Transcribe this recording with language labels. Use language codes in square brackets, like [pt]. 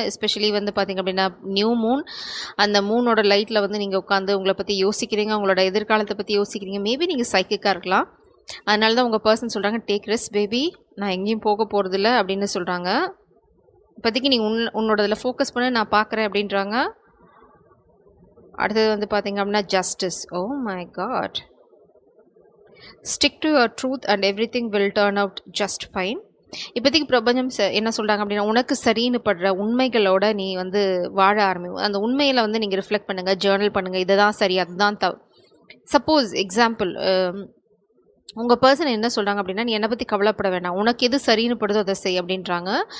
[ta] Especially வந்து பார்த்திங்க அப்படின்னா நியூ மூன், அந்த மூனோட லைட்டில் வந்து நீங்கள் உட்காந்து உங்களை பற்றி யோசிக்கிறீங்க, உங்களோட எதிர்காலத்தை பற்றி யோசிக்கிறீங்க. மேபி நீங்கள் சைக்கிக்காக இருக்கலாம். அதனால தான் உங்கள் பர்சன் சொல்கிறாங்க, [en] take rest baby, [ta] நான் எங்கேயும் போக போகிறதில்ல அப்படின்னு சொல்கிறாங்க. இப்போதைக்கு நீ உன்னோட இதில் ஃபோக்கஸ் பண்ண, நான் பார்க்குறேன் அப்படின்றாங்க. அடுத்தது வந்து பார்த்திங்க அப்படின்னா justice. [en] Oh my God. Stick to your truth and everything will turn out just fine. [ta] இப்போதைக்கு பிரபஞ்சம் என்ன சொல்கிறாங்க அப்படின்னா, உனக்கு சரின்னு படுற உண்மைகளோட நீ வந்து வாழ ஆரம்பிக்கும். அந்த உண்மையில் வந்து நீங்கள் ரிஃப்ளெக்ட் பண்ணுங்கள், ஜேர்னல் பண்ணுங்கள். இதை தான் சரி, அதுதான் சப்போஸ் எக்ஸாம்பிள் உங்கள் பர்சன் என்ன சொல்கிறாங்க அப்படின்னா, நீ என்னை பற்றி கவலைப்பட வேண்டாம், உனக்கு எது சரின்னு படுதோ அதை செய் அப்படின்றாங்க.